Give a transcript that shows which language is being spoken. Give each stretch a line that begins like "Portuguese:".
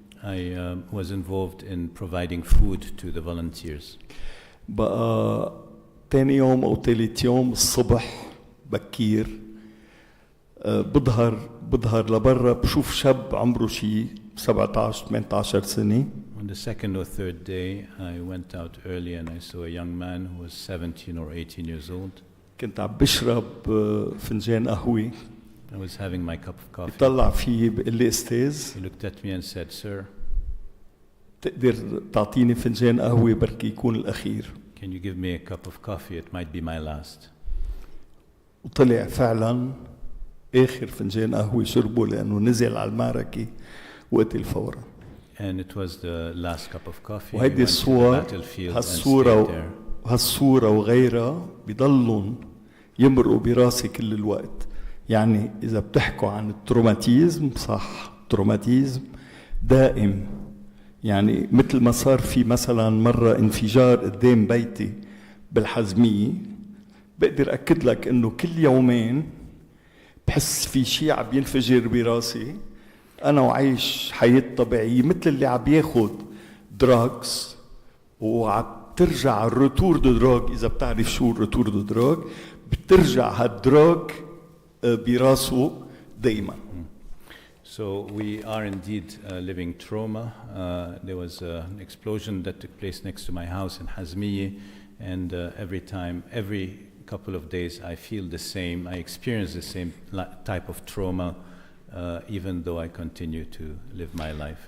English: I was involved in providing food to the volunteers.
Arabic: بقى تاني يوم أو تالت يوم الصبح بكير بظهر لبرا بشوف شاب عمره شي 17-18 سنة.
English: On the second or third day, I went out early and I saw a young man who was 17 or 18 years old.
Arabic: كنت عم بشرب فنجان قهوة.
English: I was having my cup of coffee.
Arabic: بيطلع فيه بيقول لي أستاذ
English: He looked at me and said, "Sir,
Arabic: تقدر تعطيني فنجان قهوة بركي يكون الأخير.
English: can you give me a cup of coffee? It might be my last."
Arabic: وطلع فعلا آخر فنجان قهوة شربه لأنه نزل على المعركة وقتل فورا.
English: And it was the last cup of coffee. He
Arabic: وهيدي
English: went to the
Arabic: الصور
English: battlefield and stayed there.
Arabic: هالصورة وغيرها بيضلون يمرقوا براسي كل الوقت. يعني إذا بتحكوا عن التروماتيزم، صح، تروماتيزم دائم. يعني مثل ما صار في مثلا مرة انفجار قدام بيتي بالحزمية، بقدر أكد لك إنه كل يومين بحس في شيء عم ينفجر براسي. أنا وعايش حياة طبيعية مثل اللي عم ياخد دراجز وعم ترجع الروتور دو دراج. إذا بتعرف شو الروتور دو دراج، بترجع هالدراج براسه دايما.
English: So we are indeed living trauma. There was an explosion that took place next to my house in Hazmiye, and every couple of days, I feel the same. I experience the same type of trauma, even though I continue to live my life.